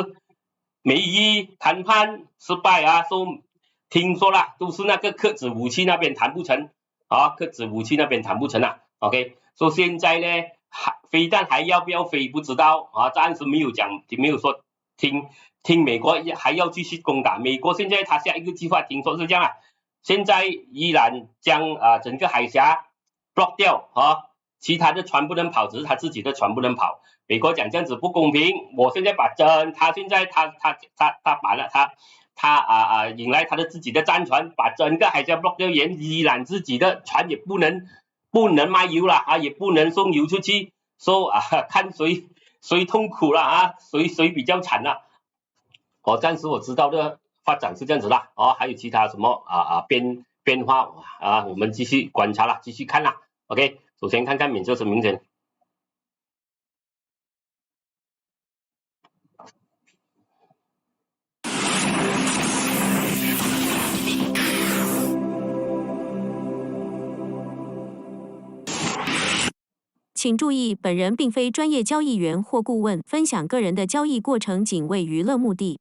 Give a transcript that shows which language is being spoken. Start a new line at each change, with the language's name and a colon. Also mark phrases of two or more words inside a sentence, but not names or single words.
Chinese: 美伊談判失敗聽說啦，都是那個核子武器那邊談不成核子武器那邊談不成OK， 現在呢飛彈還要不要飛不知道暫時沒有講，沒有說聽美國還要繼續攻打，美國現在他下一個計劃聽說是這樣現在伊朗將整個海峽 block 掉其他的船不能跑，只是他自己的船不能跑。美國講這樣子不公平，我現在把他現在他把了他引來他的自己的戰船，把整個海峽 block 掉，連伊朗自己的船也不能賣油了也不能送油出去，看誰痛苦了誰比較慘了。暫時我知道的發展是這樣子啦還有其他什麼變化我們繼續觀察啦，繼續看啦 OK。首先看看免責聲明先。請注意，本人並非專業交易員或顧問，分享個人的交易過程僅為娛樂目的。